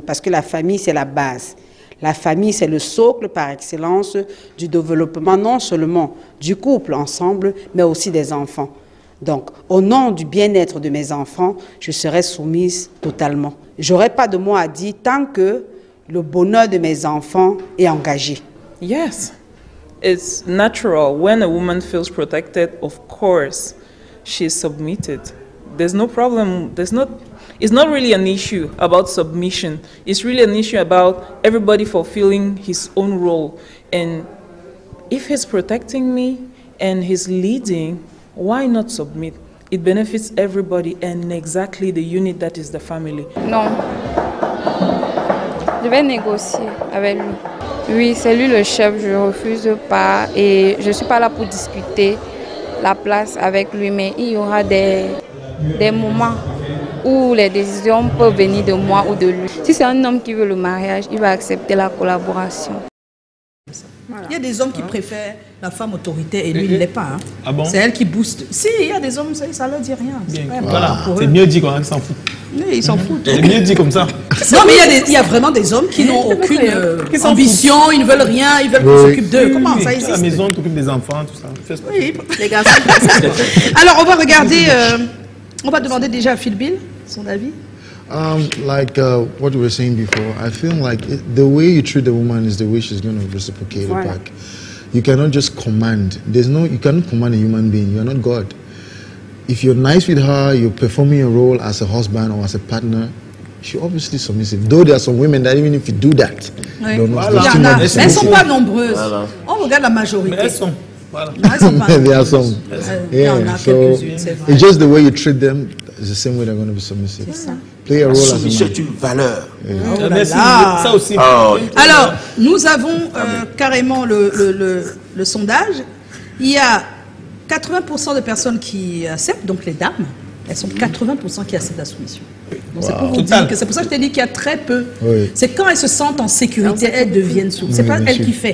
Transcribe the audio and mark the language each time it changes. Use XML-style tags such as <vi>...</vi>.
<fr>Parce que la famille, c'est la base. La famille, c'est le socle par excellence du développement non seulement du couple ensemble, mais aussi des enfants. Donc, au nom du bien-être de mes enfants, je serai soumise totalement. Je n'aurai pas de mots à dire tant que le bonheur de mes enfants est engagé.</fr> <en>Yes, it's natural. When a woman feels protected, of course, she's submitted. There's no problem. It's not really an issue about submission. It's really an issue about everybody fulfilling his own role. And if he's protecting me and he's leading, why not submit? It benefits everybody and exactly the unit that is the family.</en> <fr>Non. Je vais négocier avec lui. Oui, c'est lui le chef, je ne refuse pas et je ne suis pas là pour discuter la place avec lui, mais il y aura des moments où les décisions peuvent venir de moi ou de lui. Si c'est un homme qui veut le mariage, il va accepter la collaboration. Voilà. Il y a des hommes qui préfèrent la femme autoritaire et lui, il ne l'est pas. Hein. Ah bon? C'est elle qui booste. Si, il y a des hommes, ça ne leur dit rien. Voilà, c'est mieux dit quand même, ils s'en foutent. Oui, ils s'en foutent. C'est mieux dit comme ça. Non, mais il y a vraiment des hommes qui n'ont aucune ambition, ils ne veulent rien, ils veulent qu'on s'occupe d'eux. Comment ça existe? À la maison, tu t'occupes des enfants, tout ça. Oui, les gars. Alors, on va regarder, on va demander déjà à Phil Bill son avis.</fr> <en>Like what we were saying before, I feel like the way you treat the woman is the way she's going to reciprocate it back. You cannot just command. You cannot command a human being. You are not God. If you're nice with her, you're performing a role as a husband or as a partner, she's obviously submissive. Though there are some women that even if you do that,</en> <fr>elles ne sont pas nombreuses. Voilà. On regarde la majorité. Mais elles sont. Voilà.</fr> <en>There are some. Yeah, so it's just the way you treat them. It's the same way they're going to be submissive. Play a role as a man.</en> <fr>C'est une valeur. Oh là là. Ça aussi. Oh. Alors, nous avons carrément le sondage. Il y a 80% de personnes qui acceptent, donc les dames, elles sont 80% qui acceptent la soumission. Donc c'est pour vous dire que c'est pour ça que je t'ai dit qu'il y a très peu. Oui. C'est quand elles se sentent en sécurité, elles deviennent sourdes. C'est pas elle qui fait.</fr>